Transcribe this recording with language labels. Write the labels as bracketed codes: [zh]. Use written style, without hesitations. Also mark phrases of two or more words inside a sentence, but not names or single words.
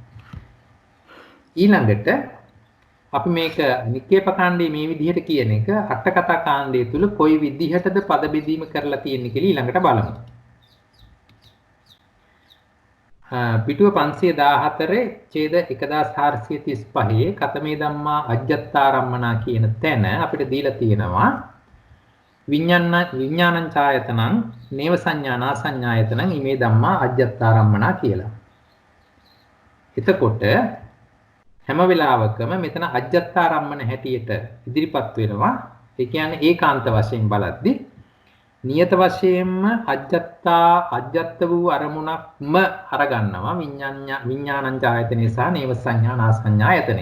[si] ඊළඟට අපි මේක නික්කේප කාණ්ඩයේ මේ විදිහට කියන එක අට කතා කාණ්ඩය තුල කොයි විදිහටද පද බෙදීම කරලා තියෙන්නේ කියලා ඊළඟට බලමු. පිටුව 514 ඡේද 1435 [pi] කතමේ ධම්මා අජ්ජත්තාරම්මනා [si] කියන තැන අපිට දීලා තියෙනවා [pi] විඥානං ඡායතනං නේව සංඥානා සංඥායතනං ඉමේ ධම්මා අජ්ජත්තාරම්මනා [si] කියලා. එතකොට හැම වෙලාවකම මෙතන අජ්ජත්තාරම්මන හැටියට ඉදිරිපත් වෙනවා. ඒ කියන්නේ ඒකාන්ත වශයෙන් බලද්දී නියත වශයෙන්ම අජ්ජත් වූ අරමුණක්ම අරගන්නවා [pi] විඥානං ආයතනේ [si] සහ [pi] නේව සංඥා නාසඤ්ඤායතනේ.